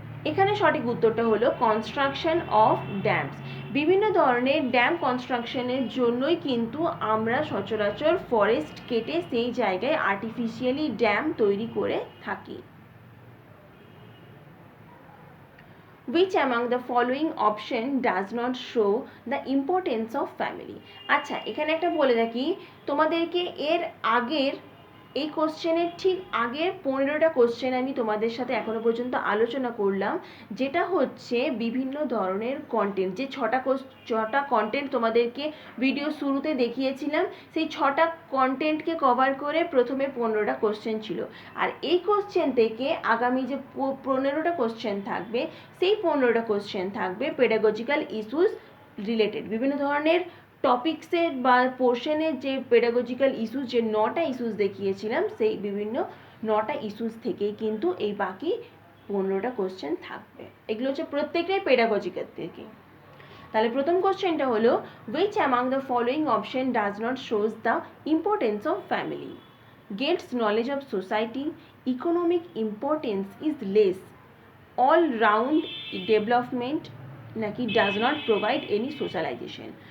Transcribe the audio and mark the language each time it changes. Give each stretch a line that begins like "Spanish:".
Bangla: এখানে সঠিক উত্তরটা হলো কনস্ট্রাকশন অফ ড্যামস। বিভিন্ন ধরনের ড্যাম কনস্ট্রাকশনের জন্যই কিন্তু আমরা সচরাচর ফরেস্ট কেটে সেই জায়গায় আর্টিফিশিয়ালি ড্যাম তৈরি করে থাকি।
English: Which among the following option does not show the importance of family?
Bangla: আচ্ছা, এখানে একটা বলে রাখি তোমাদেরকে, এর আগের এই কোশ্চেনের ঠিক আগের 15টা কোশ্চেন আমি তোমাদের সাথে এখনো পর্যন্ত আলোচনা করলাম, যেটা হচ্ছে বিভিন্ন ধরনের কন্টেন্ট। যে ছটা কন্টেন্ট তোমাদেরকে ভিডিও শুরুতে দেখিয়েছিলাম, সেই 6টা কন্টেন্টকে কভার করে প্রথমে 15টা কোশ্চেন ছিল। আর এই কোশ্চেন থেকে আগামী যে 15টা কোশ্চেন থাকবে, সেই 15টা কোশ্চেন থাকবে পেডাগজিক্যাল ইস্যুস রিলেটেড। বিভিন্ন ধরনের টপিক্সের বা পোর্শনের যে পেডাগজিক্যাল ইস্যুস, যে 9টা ইস্যুস দেখিয়েছিলাম, সেই বিভিন্ন 9টা ইস্যুস থেকেই কিন্তু এই বাকি 15টা কোশ্চেন থাকবে। এগুলো হচ্ছে প্রত্যেকটাই পেডাগজিক্যাল থেকে। তাহলে প্রথম কোশ্চেনটা হলো
English: which among the following option does not shows the importance of family? Gets knowledge of society, economic importance is less, all round development
Bangla: নাকি
English: does not provide any socialization?